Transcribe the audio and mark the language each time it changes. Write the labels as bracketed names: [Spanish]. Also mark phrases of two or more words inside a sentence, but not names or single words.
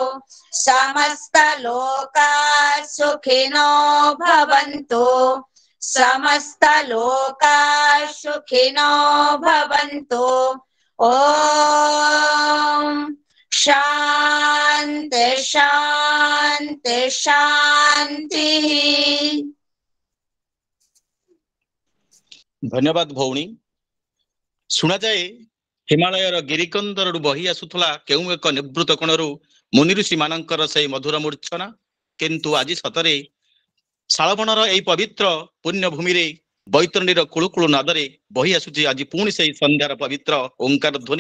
[Sanskrit] समस्तलोकाः सुखिनो भवन्तु। समस्तलोकाः सुखिनो भवन्तु। ॐ शान्ति शान्ति शान्तिः। [Odia] ଧନ୍ୟବାଦ ଭଉଣୀ। ଶୁଣାଯାଏ ହିମାଳୟର ଗିରିକନ୍ଦରରୁ ବହି ଆସୁଥିଲା କେଉଁ ଏକ ନିବୃତ କୋଣରୁ ମୁନି ଋଷି ମାନଙ୍କର ସେଇ ମଧୁର ମୂର୍ଚ୍ଛନା। କିନ୍ତୁ ଆଜି ସତରେ ଶାଳବଣର ଏଇ ପବିତ୍ର ପୁଣ୍ୟଭୂମିରେ ବୈତରଣୀର କୁଳୁକୁଳୁ ନାଦରେ ବହି ଆସୁଛି ଆଜି ପୁଣି ସେଇ ସନ୍ଧ୍ୟାର ପବିତ୍ର ଓଙ୍କାର ଧ୍ୱନି।